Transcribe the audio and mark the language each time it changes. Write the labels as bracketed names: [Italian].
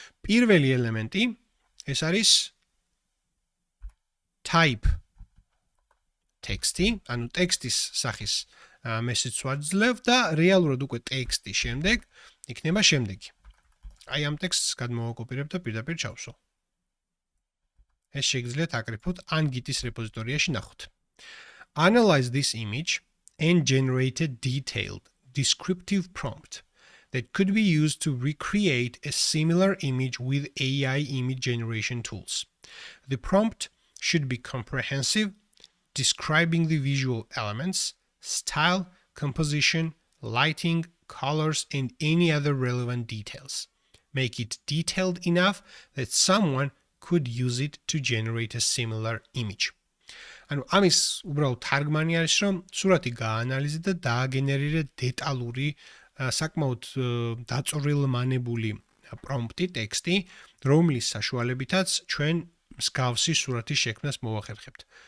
[Georgian] პირველი ელემენტი ეს არის type text-ი, ანუ ტექსტის სახის message ვაძლევ და რეალურად უკვე ტექსტი შემდეგ იქნება შემდეგი. აი ამ ტექსტს გადმოვაკოპირებ და პირდაპირ ჩავსვავ. ეს შეგიძლიათ აკრიფოთ ან Git-ის რეპოზიტორიაში ნახოთ. [English] Analyze this image and generate a detailed descriptive prompt that could be used to recreate a similar image with AI image generation tools. The prompt should be comprehensive, describing the visual elements, style, composition, lighting, colors, and any other relevant details. Make it detailed enough that someone could use it to generate a similar image. [Georgian] ანუ ამის უბრალოდ თარგმანი არის, რომ სურათი გაანალიზე და დააგენერირე დეტალური, საკმაოდ დაწვრილმანებული პრომპტი, ტექსტი, რომლის საშუალებითაც ჩვენ მსგავსი სურათის შექმნას მოვახერხებთ.